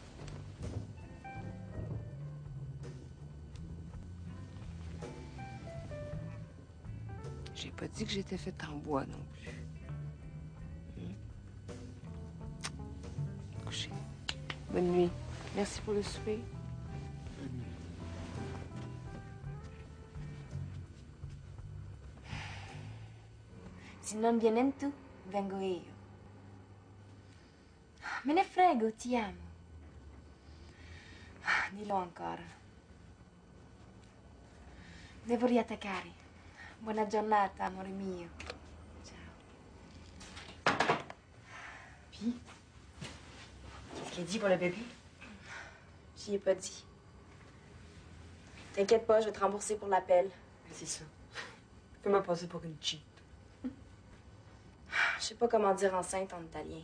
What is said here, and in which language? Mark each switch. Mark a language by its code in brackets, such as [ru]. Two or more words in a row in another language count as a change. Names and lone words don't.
[fr] J'ai pas dit que j'étais faite en bois non plus. Coucher. Bonne nuit. Merci pour le souper. [it] Se non vienen tu, vengo io. Me ne frego, ti amo. Dillo ancora. Devo riattaccare. Buona giornata, amore mio. Ciao. [fr] Puis, qu'est-ce qu'il a dit pour le bébé? J'y ai pas dit. T'inquiète pas, je vais te rembourser pour l'appel. C'est ça. Fais-moi passer pour une cheap. Je sais pas comment dire enceinte en italien.